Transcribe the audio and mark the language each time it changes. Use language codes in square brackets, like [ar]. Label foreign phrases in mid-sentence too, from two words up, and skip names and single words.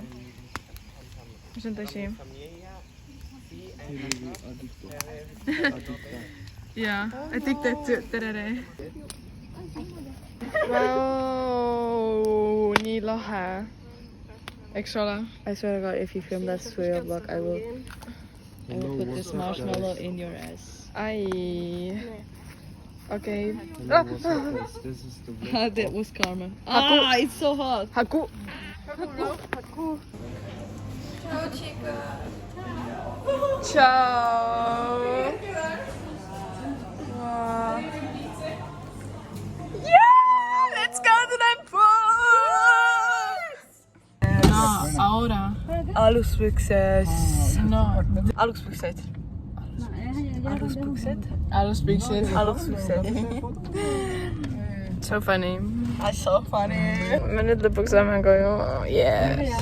[et] Mis on tõsi? Jaa, addicted terere. Vau, nii lahe. Eks ole? [en] I swear to God, if you film that swear vlog, I will put this marshmallow in your ass. Ai. Okay. This is the vlog. That was karma. It's so hot. Haku. Ciao. Wow. Yeah! Let's go to the pool! No, ahora. [et] Aluspükses. No. Aluspükseid. Aluspükseid. [en] So funny. So funny. [et] Me nüüd lõpuks lähme koju. [en] Yeah.